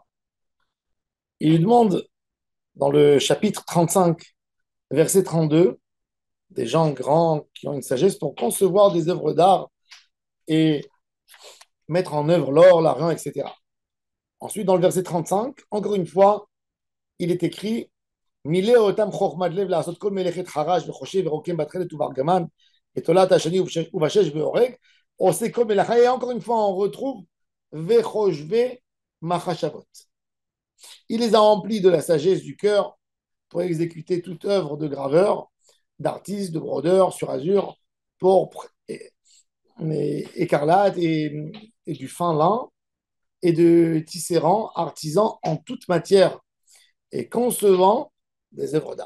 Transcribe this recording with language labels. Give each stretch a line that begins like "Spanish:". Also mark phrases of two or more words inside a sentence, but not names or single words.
French: Il lui demande, dans le chapitre 35, verset 32, des gens grands qui ont une sagesse pour concevoir des œuvres d'art et mettre en œuvre l'or, l'argent, etc. Ensuite, dans le verset 35, encore une fois, il est écrit
Hebrew: מילא אותם חוכמת לב לעשות כל מלאכת חרש וחושב ורוקם בתכלת ובארגמן בתולעת השני ובשש והורג, עושה כל מלאכה,
French: et encore une fois on retrouve
Hebrew: וחושבי מחשבות.
French: Il les a remplis de la sagesse du cœur pour exécuter toute œuvre de graveur, d'artiste, de brodeur, sur azur, pourpre, écarlate et du fin lin, et de tisserand, artisan en toute matière, et concevant des œuvres d'art.